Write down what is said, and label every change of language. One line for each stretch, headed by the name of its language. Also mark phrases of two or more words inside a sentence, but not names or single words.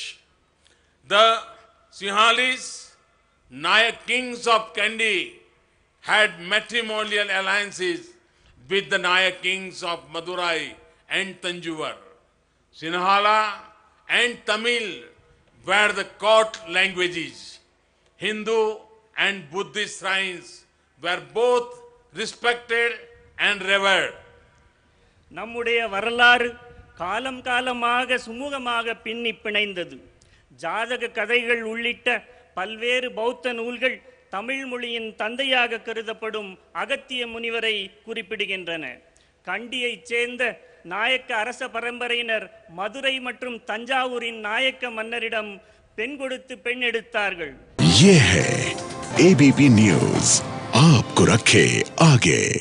English: The Sinhalese, Nayak kings of Kandy, had matrimonial alliances with the Nayak kings of Madurai and Tanjore. Sinhala and Tamil were the court languages. Hindu and Buddhist shrines were both respected and revered.
Tamil: நம்முடைய வரலாறு காலம் காலமாக சுமூகமாக பின்னி பிணைந்தது. ஜாதக கதைகள் உள்ளிட்ட பல்வேறு பௌத்த நூல்கள் தமிழ் மொழியின் தந்தையாக கருதப்படும் அகத்திய முனிவரை குறிப்பிடுகின்றன. கண்டியைச் சேர்ந்த நாயக்க அரச பரம்பரையினர் மதுரை மற்றும் தஞ்சாவூரின் நாயக்க மன்னரிடம் பெண் கொடுத்து பெண் எடுத்தார்கள்.
Hindi: ये है एबीपी न्यूज़, आपको रखे आगे।